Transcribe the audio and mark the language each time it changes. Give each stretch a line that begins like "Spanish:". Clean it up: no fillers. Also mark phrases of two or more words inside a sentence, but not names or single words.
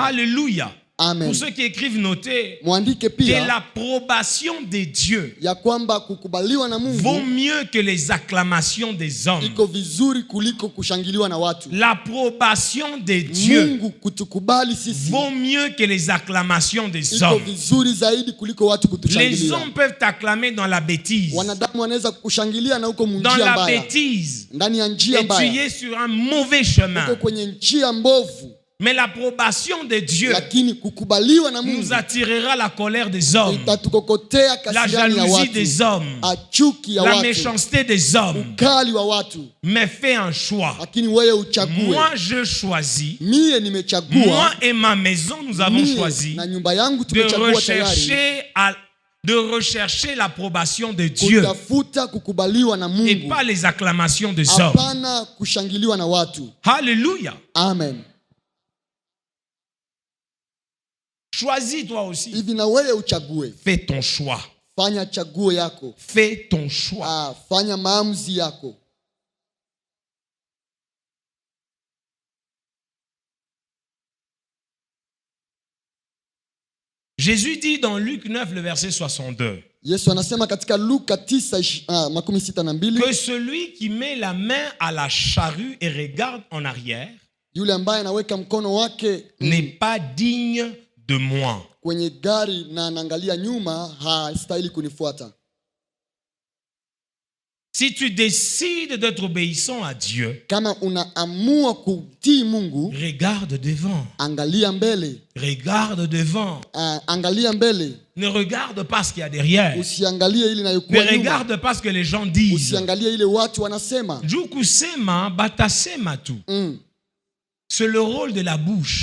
French: Alléluia. Amen. Pour ceux qui écrivent, notez
Swahili: Mwandike
French: que
Swahili: pia
French: l'approbation de Dieu
Swahili: ya kwamba kukubaliwa na
French: vaut
Swahili: Mungu
French: mieux que les acclamations des hommes.
Swahili: iko vizuri kuliko kushangiliwa na watu.
French: L'approbation de Dieu
Swahili: Mungu kutukubali sisi
French: vaut mieux que les acclamations des
Swahili: iko
French: hommes.
Swahili: vizuri zaidi kuliko watu
French: Les
Swahili: kutushangilia.
French: hommes peuvent t'acclamer dans la bêtise.
Swahili: Wanadamu wanaweza kukushangilia na huko
French: Dans
Swahili: munjia
French: la
Swahili: mbaya,
French: bêtise.
Swahili: ndani ya njia
French: Et tu
Swahili: mbaya,
French: es sur un mauvais chemin.
Swahili: uko kwenye njia mbovu,
French: Mais l'approbation de Dieu
Swahili: lakini kukubaliwa na
French: nous
Swahili: Mungu
French: attirera la colère des hommes,
Swahili: itatukokotea
French: la
Swahili: kasirani ya
French: jalousie des
Swahili: watu,
French: hommes,
Swahili: chuki ya
French: la
Swahili: watu,
French: méchanceté des hommes.
Swahili: ukali wa watu.
French: Mais fais un choix.
Swahili: Lakini wewe uchague.
French: Moi, je choisis.
Swahili: Mie nimechagua,
French: Moi et ma maison, nous avons
Swahili: mie
French: choisi
Swahili: na nyumba yangu
French: de
Swahili: tumechagua tayari
French: rechercher l'approbation de Dieu
Swahili: kutafuta kukubaliwa na
French: et
Swahili: Mungu,
French: pas les acclamations des hommes.
Swahili: hapana kushangiliwa na watu.
French: Alléluia. Amen. Choisis toi aussi.
Swahili: Hivi na wewe uchague,
French: Fais ton choix.
Swahili: fanya chaguo yako,
French: Fais ton choix.
Swahili: fanya maamuzi yako.
French: Jésus dit dans Luc 9, le verset 62,
Swahili: Yesu anasema katika Luka 9:62,
French: que celui qui met la main à la charrue et regarde en arrière
Swahili: yule ambaye anaweka mkono wake
French: n'est pas digne de moi.
Swahili: kwenye gari na anaangalia nyuma hastahili kunifuata.
French: Si tu décides d'être obéissant à Dieu,
Swahili: Kama unaamua kutii Mungu,
French: regarde devant.
Swahili: angalia mbele,
French: Regarde devant.
Swahili: angalia mbele,
French: Ne regarde pas ce qu'il y a derrière.
Swahili: usiangalie ile
French: Ne
Swahili: inayokuwa nyuma,
French: regarde pas ce que les gens disent.
Swahili: usiangalie ile watu wanasema. Juku sema, batasema tu.
French: C'est le rôle de la bouche.